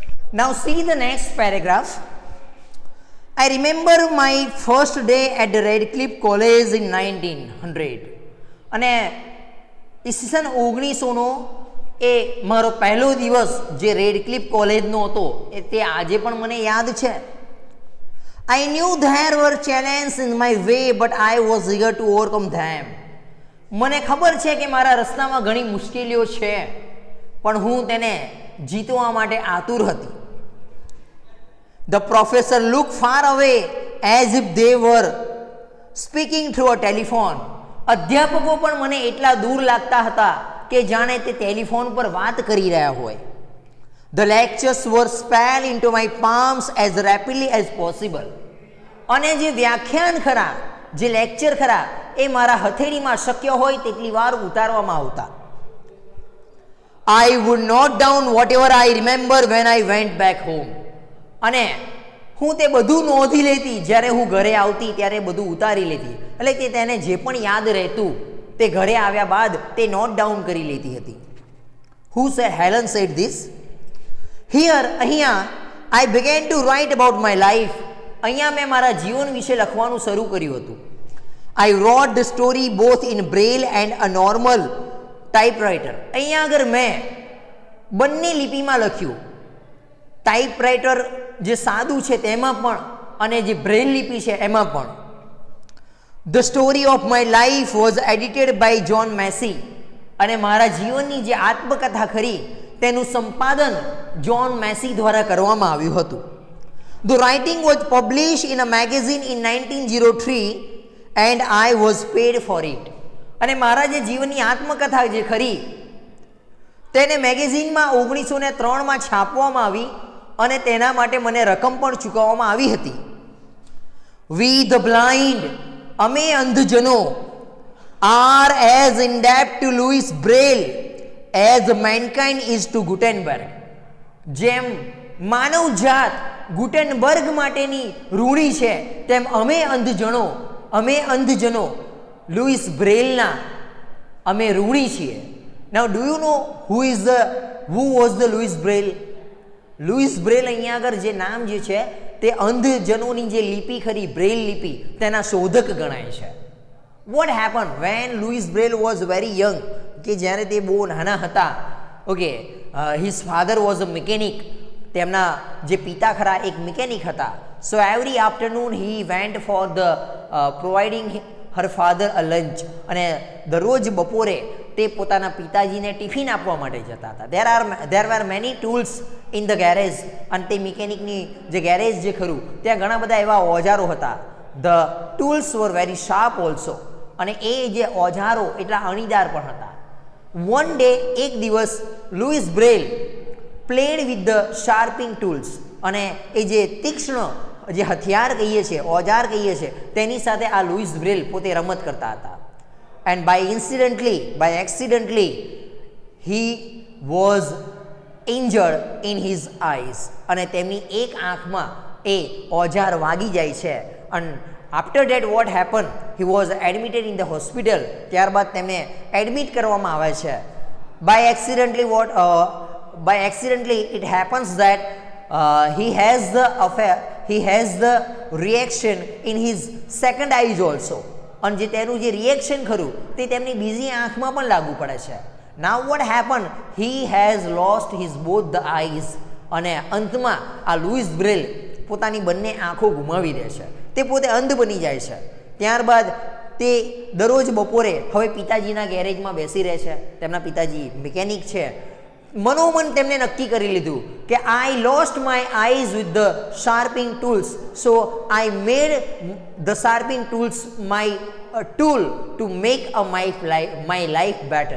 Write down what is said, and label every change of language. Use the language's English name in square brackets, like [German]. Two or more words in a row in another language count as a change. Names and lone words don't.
[English] Now see the next paragraph. I remember my first day at the Radcliffe College in 1900. [Gujarati] અને ઈસવીસન 1900નો એ મારો પહેલો દિવસ જે રેડક્લિફ કોલેજનો હતો એ તે આજે પણ મને યાદ છે. [English] I knew there were challenges in my way but I was eager to overcome them. [Gujarati] મને ખબર છે કે મારા રસ્તામાં ઘણી મુશ્કેલીઓ છે પણ હું તેને જીતવા માટે આતુર હતી. [English] The professor looked far away as if they were speaking through a telephone. [Gujarati] અધ્યાપકો પણ મને એટલા દૂર લાગતા હતા કે જાણે તે ટેલિફોન પર વાત કરી રહ્યા હોય. [English] The lectures were spelled into my palms as rapidly as possible. [Gujarati] અને જે વ્યાખ્યાન ખરા, જે લેક્ચર ખરા એ મારા હથેળીમાં શક્ય હોય તેટલી વાર ઉતારવામાં આવતા. [English] I would note down whatever I remember when I went back home. [Gujarati] અને હું તે બધું નોંધી લેતી, જ્યારે હું ઘરે આવતી ત્યારે બધું ઉતારી લેતી, એટલે કે તેને જે પણ યાદ રહેતું તે ઘરે આવ્યા બાદ તે [English] note down [Gujarati] કરી લેતી હતી. [English] Who said? Helen said this. Here, અહીંયા I began to write about my life. [Gujarati] અહીંયા મેં મારા જીવન વિશે લખવાનું શરૂ કર્યું હતું. [English] I wrote the story both in braille and a normal typewriter. [Gujarati] અહીંયા આગળ મેં બંને લિપિમાં લખ્યું, ટાઈપરાઇટર જે સાદું છે તેમાં પણ અને જે બ્રેલ લિપિ છે એમાં પણ. [English] The story of my life was edited by John Massey. [Gujarati] અને મારા જીવનની જે આત્મકથા ખરી તેનું સંપાદન જ્હોન મેસી દ્વારા કરવામાં આવ્યું હતું. [English] The writing was published in a magazine in 1903 and I was paid for it. [Gujarati] અને મારા જે જીવનની આત્મકથા જે ખરી તેને મેગેઝિનમાં 1903માં છાપવામાં આવી અને તેના માટે મને રકમ પણ ચૂકવવામાં આવી હતી. [English] We the blind, [Gujarati] અમે અંધજનો, [English] are as indebted to Louis Braille as mankind is to Gutenberg. [Gujarati] જેમ માનવ જાત ગુટેનબર્ગ માટેની ઋણી છે તેમ અમે અંધજનો લુઈસ બ્રેલના અમે ઋણી છીએ. [English] Now do you know who was the Louis Braille? [Gujarati] લુઈસ બ્રેલ અહીંયા આગળ જે નામ જે છે તે અંધજનોની જે લિપિ ખરી બ્રેલ લિપિ તેના શોધક ગણાય છે. [English] What happened when Louis Braille was very young? [Gujarati] કે જ્યારે તે બહુ નાના હતા, ઓકે, [English] his father was a mechanic. [Gujarati] તેમના જે પિતા ખરા એક મિકેનિક હતા. [English] So every afternoon he went for the providing her father a lunch. [Gujarati] અને દરરોજ બપોરે તે પોતાના પિતાજીને ટિફિન આપવા માટે જતા હતા. [English] There were many tools in the garage. [Gujarati] અને તે મિકેનિકની જે ગેરેજ જે ખરું ત્યાં ઘણા બધા એવા ઓજારો હતા. [English] The tools were very sharp also. [Gujarati] અને એ જે ઓજારો એટલા અણીદાર પણ હતા. [English] One day, [Gujarati] એક દિવસ [English] લુઈસ બ્રેલ played with the sharpening tools. [Gujarati] અને એ જે તીક્ષ્ણ જે હથિયાર કહીએ છીએ, ઓજાર કહીએ છીએ, તેની સાથે આ લુઈસ બ્રેલ પોતે રમત કરતા હતા. [English] And by accidentally he was injured in his eyes. [Gujarati] અને તેમની એક આંખમાં એ ઓજાર વાગી જાય છે. [English] And after that what happened? He was admitted in the hospital. [Gujarati] ત્યારબાદ તેમને એડમિટ કરવામાં આવે છે. [English] By accidentally it happens that he has the reaction in his second eyes also. [Gujarati] અને જે તેનું જે રિએક્શન ખરું તે તેમની બીજી આંખમાં પણ લાગુ પડે છે. [English] Now what happened? He has lost his both the eyes. [Gujarati] અને અંતમાં આ લુઈસ બ્રેલ પોતાની બંને આંખો ગુમાવી દે છે. તે પોતે અંધ બની જાય છે. ત્યારબાદ તે દરરોજ બપોરે હવે પિતાજીના ગેરેજમાં બેસી રહે છે. તેમના પિતાજી મિકેનિક છે. મનોમન તેમને નક્કી કરી લીધું કે [English] I lost my eyes with the sharping tools, so I made the sharping tools my tool to make my life better.